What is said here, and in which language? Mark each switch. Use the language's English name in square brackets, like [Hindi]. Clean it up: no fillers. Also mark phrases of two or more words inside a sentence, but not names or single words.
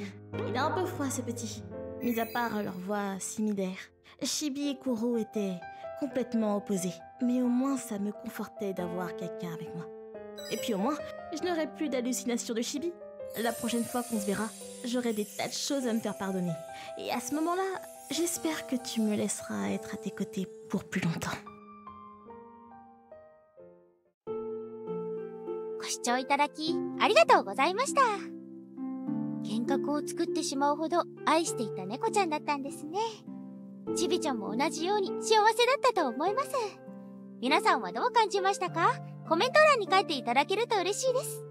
[French] Il a un peu froid, ce petit. Mis à part leur voix similaire, Chibi et Kuro étaient complètement opposés. Mais au moins, ça me confortait d'avoir quelqu'un avec moi. Et puis au moins, je n'aurai plus d'hallucinations de Chibi. La prochaine fois qu'on se verra, j'aurai des tas de choses à me faire pardonner. Et à ce moment-là, j'espère que tu me laisseras être à tes côtés pour plus longtemps. [Japanese] ご視聴いただきありがとうございました。幻覚を作ってしまうほど愛していた猫ちゃんだったんですね。ちびちゃんも同じように幸せだったと思います。皆さんはどう感じましたか？コメント欄に書いていただけると嬉しいです。